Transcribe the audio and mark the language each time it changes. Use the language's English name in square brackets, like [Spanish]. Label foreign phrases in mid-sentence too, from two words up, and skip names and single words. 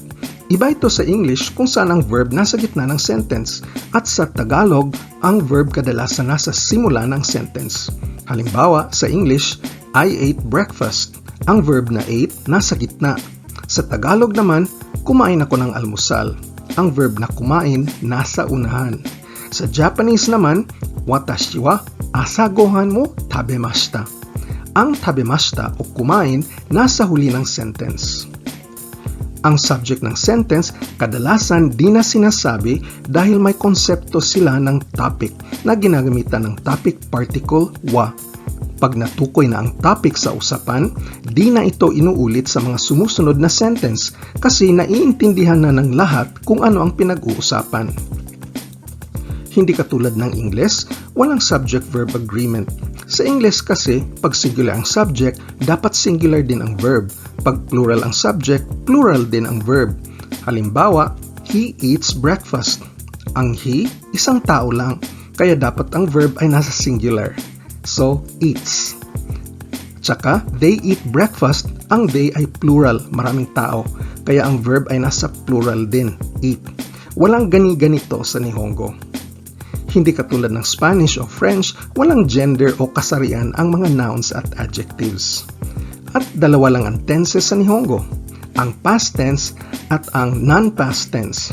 [Filipino] Iba ito sa English kung saan ang verb nasa gitna ng sentence at sa Tagalog, ang verb kadalasan nasa simula ng sentence. Halimbawa, sa English, [English] I ate breakfast. [Filipino] Ang verb na ate nasa gitna. Sa Tagalog naman, kumain ako ng almusal. Ang verb na kumain nasa unahan. Sa Japanese naman, [Japanese] 私は朝ご飯も食べました. [Filipino] Ang tabemashita o kumain nasa huli ng sentence. Ang subject ng sentence kadalasan di na sinasabi dahil may konsepto sila ng topic na ginagamitan ng [English] topic particle [Filipino] wa. Pag natukoy na ang topic sa usapan, di na ito inuulit sa mga sumusunod na sentence kasi naiintindihan na ng lahat kung ano ang pinag-uusapan. Hindi katulad ng English, walang [English] subject-verb agreement. [Filipino] Sa English kasi, pag singular ang subject, dapat singular din ang verb. Pag plural ang subject, plural din ang verb. Halimbawa, [English] he eats breakfast. [Filipino] Ang he, isang tao lang, kaya dapat ang verb ay nasa singular. So, eats. Tsaka, [English] they eat breakfast, [Filipino] ang they ay plural, maraming tao, kaya ang verb ay nasa plural din, eat. Walang gani-ganito sa Nihongo. Hindi katulad ng Spanish o French, walang gender o kasarian ang mga nouns at adjectives. At dalawa lang ang tenses sa Nihongo, ang [English] past tense [Filipino] at ang [English] non-past tense.